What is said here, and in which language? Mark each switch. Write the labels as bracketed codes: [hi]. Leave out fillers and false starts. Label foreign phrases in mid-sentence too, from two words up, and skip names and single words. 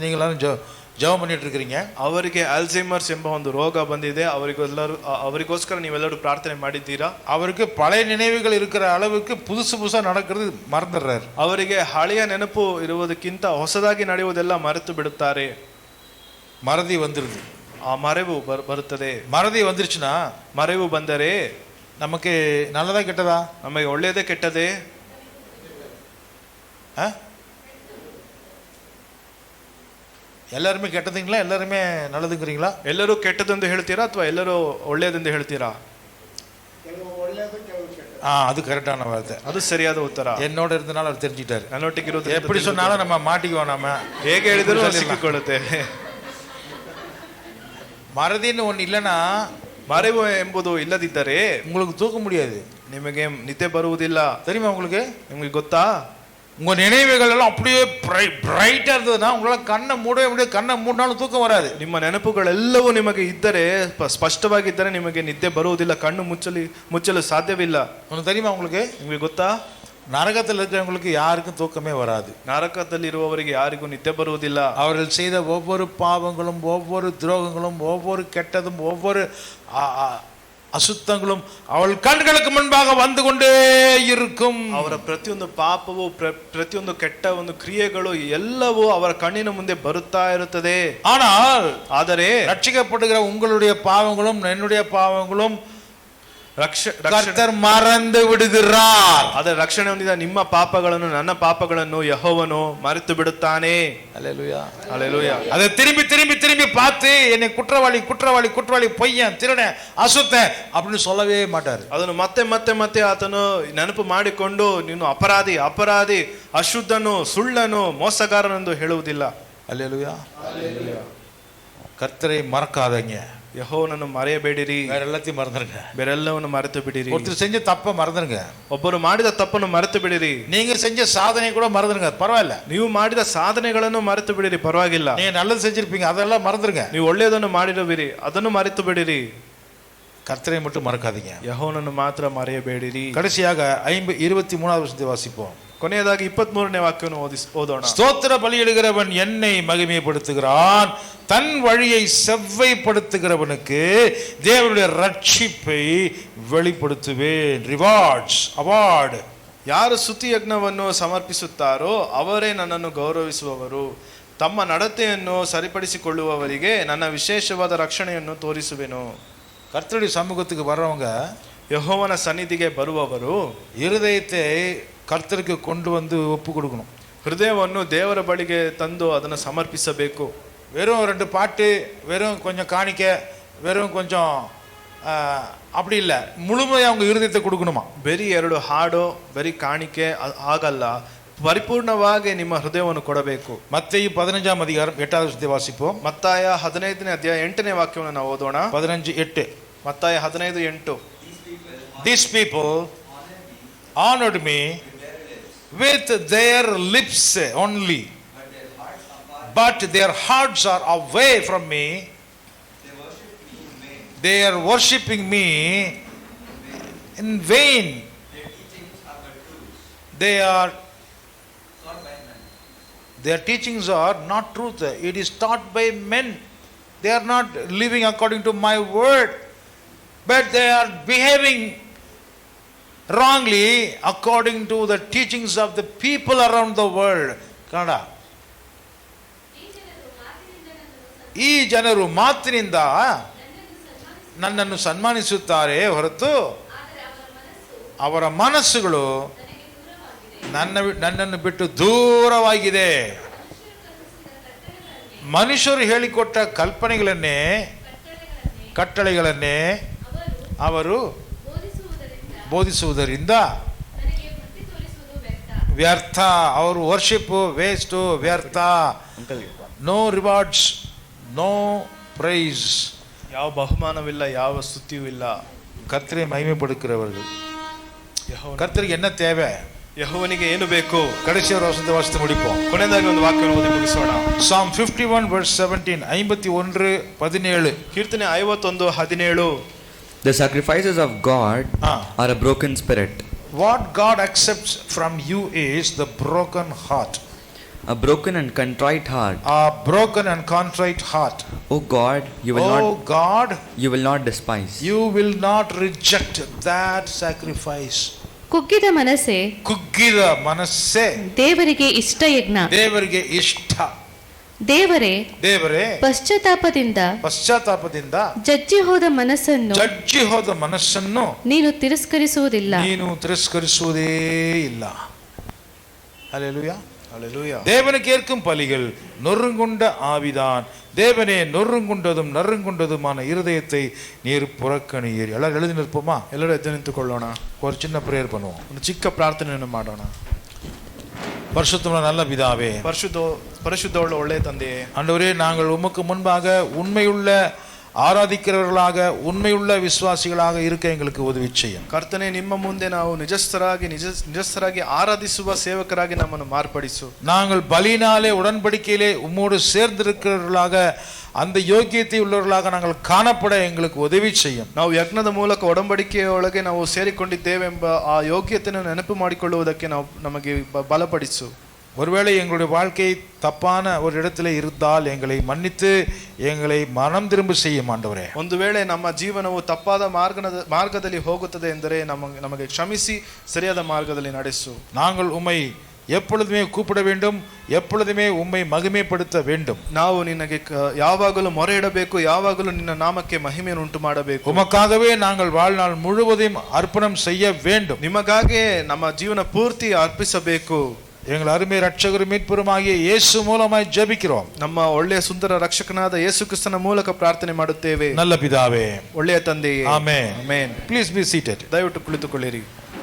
[ta] நீங்கள் எல்லாரும் ஜெபம் பண்ணிட்டு இருக்கிறீங்க. [kn] ಅವರಿಗೆ ಅಲ್ಝೈಮರ್ಸ್ ಎಂಬ ಒಂದು ರೋಗ ಬಂದಿದೆ. ಅವರಿಗೋಸ್ಕರ ನೀವೆಲ್ಲರೂ ಪ್ರಾರ್ಥನೆ ಮಾಡಿದ್ದೀರಾ? [ta] அவருக்கு பழைய நினைவுகள் இருக்கிற அளவுக்கு புதுசாக நடக்கிறது மறந்துடுறாரு. [kn] ಅವರಿಗೆ ಹಳೆಯ ನೆನಪು ಇರುವುದಕ್ಕಿಂತ ಹೊಸದಾಗಿ ನಡೆಯುವುದೆಲ್ಲ ಮರೆತು ಬಿಡುತ್ತಾರೆ. [ta] மறதி வந்துடுது. [kn] ಆ ಮರೆವು ಬರುತ್ತದೆ. [ta] மறதி வந்துருச்சுன்னா, [kn] ಮರೆವು ಬಂದರೆ [ta] நமக்கு நல்லதா கெட்டதா? [kn] ನಮಗೆ ಒಳ್ಳೆಯದೇ ಕೆಟ್ಟದೇ? [ta] எல்லாருமே கெட்டதுங்களா, எல்லாருமே நல்லதுங்கிறீங்களா? [kn] ಎಲ್ಲರೂ ಕೆಟ್ಟದೆಂದು ಹೇಳ್ತೀರಾ ಅಥವಾ ಎಲ್ಲರೂ ಒಳ್ಳೆಯದೆಂದು ಹೇಳ್ತೀರಾ? [ta] அது கரெக்டான வார்த்தை, [kn] ಅದು ಸರಿಯಾದ ಉತ್ತರ. [ta] என்னோட இருந்தனால அவர் தெரிஞ்சுட்டாரு. [kn] ನನ್ನೊಟ್ಟಿಗಿರೋದು [ta] எப்படி சொன்னாலும் நம்ம மாட்டிக்குவோம். நம்ம [kn] ಹೇಗೆ ಹೇಳಿದರೂ ಸಿಕ್ಕಿಕೊಳ್ಳುತ್ತೇವೆ. [ta] மறதின்னு ஒன்று இல்லைன்னா, [kn] ಮರೆವು ಎಂಬುದು ಇಲ್ಲದಿದ್ದರೆ [ta] உங்களுக்கு தூக்க முடியாது, [kn] ನಿಮಗೆ ನಿದ್ದೆ ಬರುವುದಿಲ್ಲ. [ta] தெரியுமா உங்களுக்கு? [kn] ನಿಮಗೆ ಗೊತ್ತಾ? [ta] உங்க நினைவுகள் எல்லாம் அப்படியே பிரைட்டா இருந்ததுன்னா உங்களால கண்ணை மூடவே முடியாது. கண்ணை மூடினாலும் தூக்கம் வராது. [kn] ನಿಮ್ಮ ನೆನಪುಗಳೆಲ್ಲವೂ ನಿಮಗೆ ಇದ್ದರೆ, ಸ್ಪಷ್ಟವಾಗಿದ್ದರೆ ನಿಮಗೆ ನಿದ್ದೆ ಬರುವುದಿಲ್ಲ, ಕಣ್ಣು ಮುಚ್ಚಲು ಸಾಧ್ಯವಿಲ್ಲ. [ta] உங்களுக்கு தெரியுமா? உங்களுக்கு [kn] ನಿಮಗೆ ಗೊತ್ತಾ? [ta] நரகத்தில் இருக்கிறவங்களுக்கு யாருக்கும் தூக்கமே வராது. [kn] ನರಕದಲ್ಲಿರುವವರಿಗೆ ಯಾರಿಗೂ ನಿದ್ದೆ ಬರುವುದಿಲ್ಲ. [ta] அவர்கள் செய்த ஒவ்வொரு பாவங்களும், ஒவ்வொரு துரோகங்களும், ஒவ்வொரு கெட்டதும், ஒவ்வொரு ಅಸುತ್ತங்களும் ಅವಳ ಕಣ್களுக்கு முன்பாக வந்து கொண்டே இருக்கும். [kn] ಅವರ ಪ್ರತಿಯೊಂದು ಪಾಪವು, ಪ್ರತಿಯೊಂದು ಕೆಟ್ಟ ಒಂದು ಕ್ರಿಯೆಗಳು ಎಲ್ಲವೂ ಅವರ ಕಣ್ಣಿನ ಮುಂದೆ ಬರುತ್ತಾ ಇರುತ್ತದೆ. [ta] ಆದರೆ ரட்சிக்கப்படுகிற உங்களுடைய பாவங்களும் என்னுடைய பாவங்களும் கர்த்தர் மறந்து விடுகிறார். [kn] ಅದರ ರಕ್ಷಣೆ ಹೊಂದಿದ ನಿಮ್ಮ ಪಾಪಗಳನ್ನು, ನನ್ನ ಪಾಪಗಳನ್ನು ಯೆಹೋವನು ಮರೆತು ಬಿಡುತ್ತಾನೆ. [ta] அல்லேலூயா. அல்லேலூயா. அதை திரும்பி திரும்பி திரும்பி பார்த்து என்னை குற்றவாளி குற்றவாளி குற்றவாளி பொய்யன் திருடன் அசுத்தன் அப்படின்னு சொல்லவே மாட்டார். [kn] ಅದನ್ನು ಮತ್ತೆ ಮತ್ತೆ ಮತ್ತೆ ಆತನು ನೆನಪು ಮಾಡಿಕೊಂಡು ನೀನು ಅಪರಾಧಿ, ಅಪರಾಧಿ, ಅಶುದ್ಧನು, ಸುಳ್ಳನು, ಮೋಸಗಾರನೆಂದು ಹೇಳುವುದಿಲ್ಲ. [ta] அல்லேலூயா. கர்த்தரை மறக்காதீங்க. [kn] ಯೆಹೋವನನ್ನು ಮರೆಯಬೇಡಿರಿ. [ta] வேற எல்லாத்தையும் மறந்துருங்க. [kn] ಬೇರೆಲ್ಲವನ್ನು ಮರೆತು ಬಿಡಿರಿ. [ta] ஒருத்தர் செஞ்ச தப்ப மறந்துருங்க. [kn] ಒಬ್ಬರು ಮಾಡಿದ ತಪ್ಪನ್ನು ಮರೆತು ಬಿಡಿರಿ. [ta] நீங்க செஞ்ச சாதனை கூட மறந்துருங்க, பரவாயில்ல. [kn] ನೀವು ಮಾಡಿದ ಸಾಧನೆಗಳನ್ನು ಮರೆತು ಬಿಡಿರಿ, ಪರವಾಗಿಲ್ಲ. [ta] நீங்க நல்லது செஞ்சிருப்பீங்க, அதெல்லாம் மறந்துருங்க. [kn] ನೀವು ಒಳ್ಳೆಯದನ್ನು ಮಾಡಿರುವಿರಿ, ಅದನ್ನು ಮರೆತು ಬಿಡಿರಿ. [ta] கர்த்தரை மட்டும் மறக்காதீங்க. [kn] ಯೆಹೋವನನ್ನು ಮಾತ್ರ ಮರೆಯಬೇಡಿರಿ. [ta] கடைசியாக 23வது வசனத்தை வாசிப்போம். [kn] ಕೊನೆಯದಾಗಿ 23ನೇ ವಾಕ್ಯವನ್ನು ಓದೋಣ. [ta] ஸ்தோத்திர பலியிடுகிறவன் என்னை மகிமைப்படுத்துகிறான், தன் வழியை செவ்வைப்படுத்துகிறவனுக்கு தேவனுடைய ரட்சிப்பை வெளிப்படுத்துவேன். [en] Rewards, award. [kn] ಯಾರು ಸ್ತುತಿ ಯಜ್ಞವನ್ನು ಸಮರ್ಪಿಸುತ್ತಾರೋ ಅವರೇ ನನ್ನನ್ನು ಗೌರವಿಸುವವರು. ತಮ್ಮ ನಡತೆಯನ್ನು ಸರಿಪಡಿಸಿಕೊಳ್ಳುವವರಿಗೆ ನನ್ನ ವಿಶೇಷವಾದ ರಕ್ಷಣೆಯನ್ನು ತೋರಿಸುವೆನು. [ta] கர்த்தருடைய சமூகத்துக்கு வர்றவங்க, [kn] ಯೆಹೋವನ ಸನ್ನಿಧಿಗೆ ಬರುವವರು [ta] இருதயத்தை கர்த்தருக்கு கொண்டு வந்து ஒப்பு கொடுக்கணும். [kn] ಹೃದಯವನ್ನು ದೇವರ ಬಳಿಗೆ ತಂದು ಅದನ್ನು ಸಮರ್ಪಿಸಬೇಕು. [ta] வெறும் 2 பாட்டு, வெறும் கொஞ்சம் காணிக்க, வெறும் கொஞ்சம் அப்படி இல்லை, முழுமையாக அவங்க இருதயத்தை கொடுக்கணுமா. [kn] ಬರೀ 2 ಹಾಡು, ಬರೀ ಕಾಣಿಕೆ ಆಗಲ್ಲ, ಪರಿಪೂರ್ಣವಾಗಿ ನಿಮ್ಮ ಹೃದಯವನ್ನು ಕೊಡಬೇಕು. [ta] மத்தேயு 15ஆம் அதிகாரம் 8வது வசனத்தை வாசிப்போம். [kn] ಮತ್ತಾಯ 15ನೇ ಅಧ್ಯಾಯ 8ನೇ ವಾಕ್ಯವನ್ನು ನಾವು ಓದೋಣ. 15:8. ಮತ್ತಾಯ 15:8. [en] These people honored me with their lips only, but their hearts are away from me. They are worshipping me in vain. Their teachings are not truth. It is taught by men. They are not living according to my word, but they are behaving wrongly according to the teachings of the people around the world. Kannada. [kn] ಈ ಜನರು ಮಾತಿನಿಂದ ನನ್ನನ್ನು ಸನ್ಮಾನಿಸುತ್ತಾರೆ ಹೊರತು ಅವರ ಮನಸ್ಸುಗಳು ನನ್ನನ್ನು ಬಿಟ್ಟು ದೂರವಾಗಿದೆ. ಮನುಷ್ಯರು ಹೇಳಿಕೊಟ್ಟ ಕಟ್ಟಳೆಗಳನ್ನೇ ಅವರು ಬೋಧಿಸುವುದರಿಂದ ವ್ಯರ್ಥ. ಅವರು [en] worship waste, [kn] ವ್ಯರ್ಥ. [en] no rewards, no praise. [kn] ಯಾವ ಬಹುಮಾನವಿಲ್ಲ, ಯಾವ ಸ್ತುತಿಯೂ ಇಲ್ಲ. [ta] கர்த்தரை மகிமைப்படுத்துகிறவர்கள். கர்த்தருக்கு என்ன தேவை? [kn] ಯೆಹೋವನಿಗೆ ಏನು ಬೇಕು? [ta] கடைசி ஒரு வசனத்தை வாசித்து முடிப்போம். [kn] ಕೊನೆಯದಾಗಿ ಒಂದು ವಾಕ್ಯವನ್ನು ಓದಿ ಮುಗಿಸೋಣ. [en] Psalm 51 verse 17, 51:17. [kn] ಕೀರ್ತನೆ 51:17. [en] The sacrifices of God are a broken spirit. What God accepts from you is the broken heart. A broken and contrite heart. A broken and contrite heart. O God, you will not despise. You will not reject that sacrifice. [kn] ಕುಗ್ಗಿದ ಮನಸ್ಸೇ ದೇವರಿಗೆ ಇಷ್ಟ ಯಜ್ಞ. ದೇವರಿಗೆ ಇಷ್ಟ. ದೇವರೇ ಪಶ್ಚಾತ್ತಾಪದಿಂದ ಜಜ್ಜಿ ಹೋದ ಮನಸ್ಸನ್ನು ನೀನು ತಿರಸ್ಕರಿಸುವುದೇ ಇಲ್ಲ. [ta] ஹல்லேலூயா. ஹல்லேலூயா. தேவனுக்கு ஏற்கும் பலிகள் நொறுங்குண்ட ஆவிதான். தேவனே, நொறுங்குண்டதும் நறுங்குண்டதுமான இருதயத்தை நீர் புறக்கணியீர். எல்லாரும் எழுதி நிற்போமா? [kn] ಎಲ್ಲರೂ ಎದ್ದು ನಿಂತುಕೊಳ್ಳೋಣ. [ta] ஒரு சின்ன பிரேயர் பண்ணுவோம். [kn] ಒಂದು ಚಿಕ್ಕ ಪ್ರಾರ್ಥನೆಯನ್ನು ಮಾಡೋಣ. [ta] பரிசுத்தமுள்ள நல்ல பிதாவே, [kn] பரிசுத்தமுள்ள ಒಳ್ಳೆಯ ತಂದೆಯೇ, [ta] ஆண்டவரே, நாங்கள் உமக்கு முன்பாக உண்மையுள்ள ஆராதிக்கிறவர்களாக, உண்மையுள்ள விசுவாசிகளாக இருக்க எங்களுக்கு உதவி செய்யும். [kn] ಕರ್ತನೆ, ನಿಮ್ಮ ಮುಂದೆ ನಾವು ನಿಜಸ್ಥರಾಗಿ ಆರಾಧಿಸುವ ಸೇವಕರಾಗಿ ನಮ್ಮನ್ನು ಮಾರ್ಪಡಿಸು. [ta] நாங்கள் பலியினாலே உடன்படிக்கையிலே உம்மோடு சேர்ந்திருக்கிறவர்களாக, அந்த யோக்கியத்தை உள்ளவர்களாக நாங்கள் காணப்பட எங்களுக்கு உதவி செய்யும். [kn] ನಾವು ಯಜ್ಞದ ಮೂಲಕ ಒಡಂಬಡಿಕೆಯೊಳಗೆ ನಾವು ಸೇರಿಕೊಂಡಿದ್ದೇವೆಂಬ ಆ ಯೋಗ್ಯತೆಯನ್ನು ನೆನಪು ಮಾಡಿಕೊಳ್ಳುವುದಕ್ಕೆ ನಮಗೆ ಬಲಪಡಿಸು. [ta] ஒருவேளை எங்களுடைய வாழ்க்கை தப்பான ஒரு இடத்துல இருந்தால் எங்களை மன்னித்து எங்களை மனம் திரும்ப செய்யும் ஆண்டவரே. [kn] ಒಂದು ವೇಳೆ ನಮ್ಮ ಜೀವನವು ತಪ್ಪಾದ ಮಾರ್ಗದಲ್ಲಿ ಹೋಗುತ್ತದೆ ಎಂದರೆ ನಮಗೆ ಕ್ಷಮಿಸಿ ಸರಿಯಾದ ಮಾರ್ಗದಲ್ಲಿ ನಡೆಸು. [ta] நாங்கள் உம்மை எப்பொழுதுமே கூப்பிட வேண்டும், எப்பொழுதுமே உம்மை மகிமைப்படுத்த வேண்டும். [kn] ನಾವು ನಿನಗೆ ಯಾವಾಗಲೂ ಮೊರೆ ಇಡಬೇಕು, ಯಾವಾಗಲೂ ನಿನ್ನ ನಾಮಕ್ಕೆ ಮಹಿಮೆಯನ್ನು ಉಂಟು ಮಾಡಬೇಕು. [ta] உமக்காகவே நாங்கள் வாழ்நாள் முழுவதையும் அர்ப்பணம் செய்ய வேண்டும். [kn] ನಿಮಗಾಗೆ ನಮ್ಮ ಜೀವನ ಪೂರ್ತಿ ಅರ್ಪಿಸಬೇಕು. [ta] எங்கள் அருமை ரட்சகரும் மீட்பருமாகிய இயேசு மூலமாய் ஜெபிக்கிறோம். [kn] ನಮ್ಮ ಒಳ್ಳೆಯ ಸುಂದರ ರಕ್ಷಕನಾದ ಯೇಸು ಕ್ರಿಸ್ತನ ಮೂಲಕ ಪ್ರಾರ್ಥನೆ ಮಾಡುತ್ತೇವೆ. [ta] நல்ல பிதாவே, [kn] ಒಳ್ಳೆಯ ತಂದೆಯೇ. ಆಮೆನ್. ಆಮೆನ್. [en] Please be seated. [kn] ದಯವಿಟ್ಟು ಕುಳಿತುಕೊಳ್ಳಿರಿ.